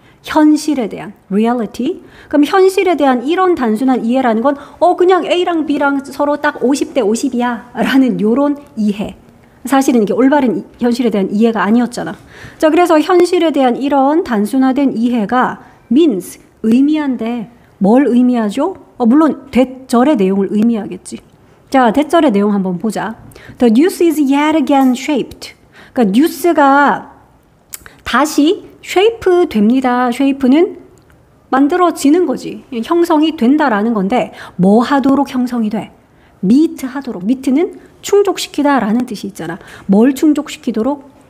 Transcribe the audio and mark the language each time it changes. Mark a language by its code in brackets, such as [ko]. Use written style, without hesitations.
[ko] 현실에 대한 reality. 그럼 현실에 대한 이런 단순한 이해라는 건 그냥 A랑 B랑 서로 딱 50대 50이야 라는 요런 이해. 사실은 이게 올바른 현실에 대한 이해가 아니었잖아. 자, 그래서 현실에 대한 이런 단순화된 이해가 means 의미한데 뭘 의미하죠? 물론 대절의 내용을 의미하겠지. 자, 대절의 내용 한번 보자. [en] The news is yet again shaped. [ko] 그러니까 뉴스가 다시 shape 됩니다. shape는 만들어지는 거지. 형성이 된다라는 건데 뭐 하도록 형성이 돼? meet 하도록. meet는 충족시키다라는 뜻이 있잖아. 뭘 충족시키도록?